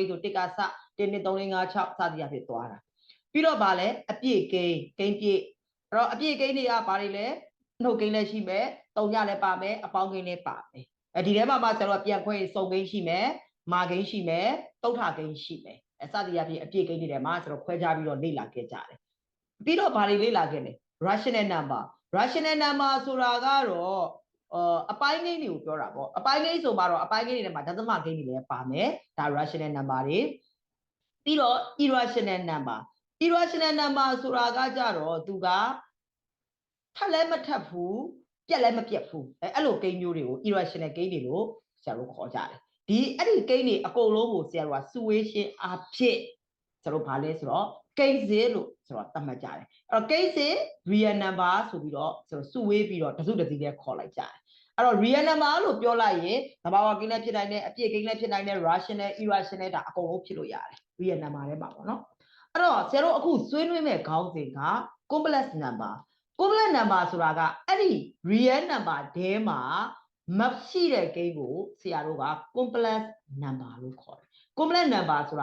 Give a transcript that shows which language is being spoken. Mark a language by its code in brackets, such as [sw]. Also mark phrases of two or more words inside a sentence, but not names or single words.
[my] န်းဆိုတစ်ကစ1 2 3 4 5 6စသည်အဖြစ်သွားတာပြီးတော့ဗာလဲအပြည့်ကိန်းပြည့်အဲ့တော့အပြည့်ကိန်းတွေကဘာတွေ လဲနှုတ်ကိန်းလည်းရှိမယ်တုံညလည်းပါမယ်အပေါင်းကိန်းလည်းပါမယ်ဒီထဲမှာမှဆရာတို့ပြန်ခွဲစုံကိန်းရှိမယ်မာကိန်းရှိမယ်တုဋ္ဌကိန်းရှိမယ်စသည်အဖြစ်အပြည့်ကိန်းတွေထဲမှာဆရာတို့ခွဲခြားပြီးတော့လေ့လာခဲ့ကြတယ်ပြီးတော့ဗာတွေလေ့လာခဲ့လဲ [en] rational number [my] ဆိုတာကတော့အပိုင်းကိန်းတွေကိုပြောတာပေါ့အပိုင်းကိန်းဆိုမှတော့အပိုင်းကိန်းတွေထဲမှာဒသမကိန်းတွေလည်းပါမယ်ဒါ [en] rational number [my] တွေပြီးတော့ [en] irrational number [my] ဆိုတာကကြတော့သူကထပ်လည်းမထပ်ဘူးပြက်လည်းမပြက်ဘူးအဲ့လိုကိန်းမျိုးတွေကို irrational ကိန်းတွေလို့ဆရာတို့ခေါ်ကြတယ်အဲ့ဒီကိန်းတွေအကုန်လုံးကိုဆရာတို့ကစုဝေးရှင်းအားဖြင့်ဆရာတို့ဗာလဲဆိုတော့ကိန်းစဉ်လို့ဆိုတော့သတ်မှတ်ကြတယ်အဲ့တော့ကိန်းစဉ် [en] real number [my] ဆိုပြီးတော့ဆိုတော့စုဝေးပြီးတော့တစုတစည်းနဲ့ခေါ်လိုက်ကြတယ်အဲ့တော့ real number လို့ပြောလိုက်ရင်သဘာဝကိန်းလည်းဖြစ်နိုင်တယ်အပြည့်ကိန်းလည်းဖြစ်နိုင်တယ် [en] rational irrational [my] ဒါအကုန်လုံးဖြစ်လို့ရတယ် [en] real number [my] ထဲမှာပေါ့နော်အဲ့တော့ဆရာတို့အခုဆွေးနွေးမဲ့ခေါင်းစဉ်က [en] complex number [my] ဆိုတာကအဲ့ဒီ [en] real number [my] ထဲမှာမရှိတဲ့ကိန်းကိုဆရာတို့က [en] complex number [my] လို့ခေါ်တယ် [en] complex number [my] ဆိုတာ